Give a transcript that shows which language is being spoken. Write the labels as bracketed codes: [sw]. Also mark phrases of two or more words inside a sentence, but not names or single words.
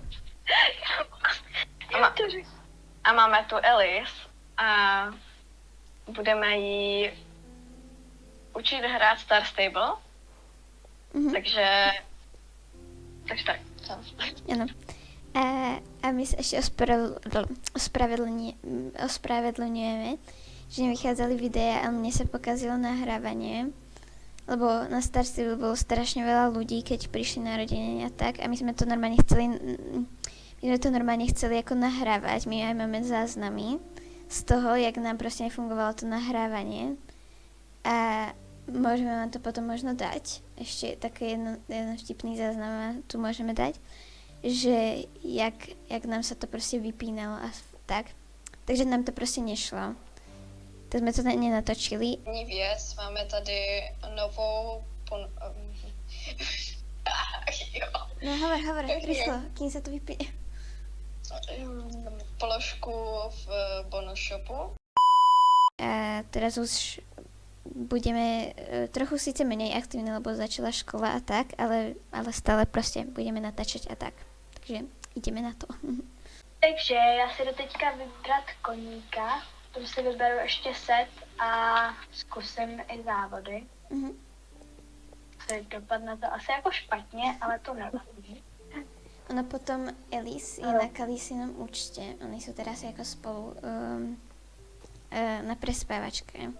[cs] a máme tu Elis a budeme jí učit hrát Star Stable. Takže tak. [sk] Ano. [cs] A my se ještě [sk] ospravedlňujeme, že nevychádzali videa a mne sa pokazilo nahrávanie, lebo na Star Stable bolo strašne veľa ľudí, keď prišli narodeniny a tak, a my sme to normálne chceli ako nahrávať. My aj máme záznamy z toho, jak nám proste nefungovalo to nahrávanie, a môžeme vám to potom možno dať. Ešte taký jeden vtipný záznam tu môžeme dať, že jak nám sa to proste vypínalo a tak. [cs] Takže nám to prostě nešlo. Tak jsme to nenatočili. První věc, máme tady novou... [sk] No hovor, rýchlo, kým sa to vypíne. [cs] Položku v bonus shopu. [sk] A teraz už budeme trochu síce menej aktívne, lebo začala škola a tak, ale stále prostě budeme natáčať a tak. Takže ideme na to. [cs] Takže já si jdu teďka vybrat koníka, potom si vyberu ještě set a zkusím i závody. Dopadne to asi jako špatně, ale to nevadí. [sk] Ono potom Elis je na Kalisinom účte, [cs] oni jsou [sk] teraz jako spolu na prespávačke.